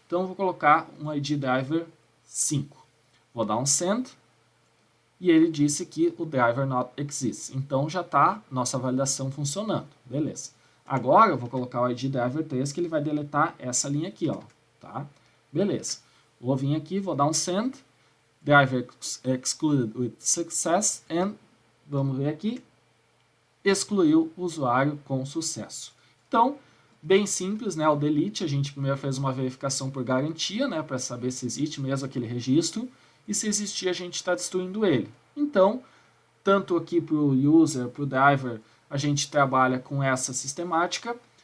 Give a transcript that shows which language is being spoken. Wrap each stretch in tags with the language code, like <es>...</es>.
<pt>Então, vou colocar um ID driver 5. Vou dar um send. E ele disse que o</pt> <en>driver not exists.</en> <pt>Então, já está nossa validação funcionando. Beleza. Agora, eu vou colocar o ID driver 3, que ele vai deletar essa linha aqui, ó. Tá? Beleza. Vou vir aqui, vou dar um send.</pt> <en>Driver excluded with success.</en> <pt>And, vamos ver aqui, excluiu o usuário com sucesso. Então, bem simples, né? O delete, a gente primeiro fez uma verificação por garantia, né? Para saber se existe mesmo aquele registro. E se existir, a gente está destruindo ele. Então, tanto aqui para o user, para o driver, a gente trabalha com essa sistemática.</pt>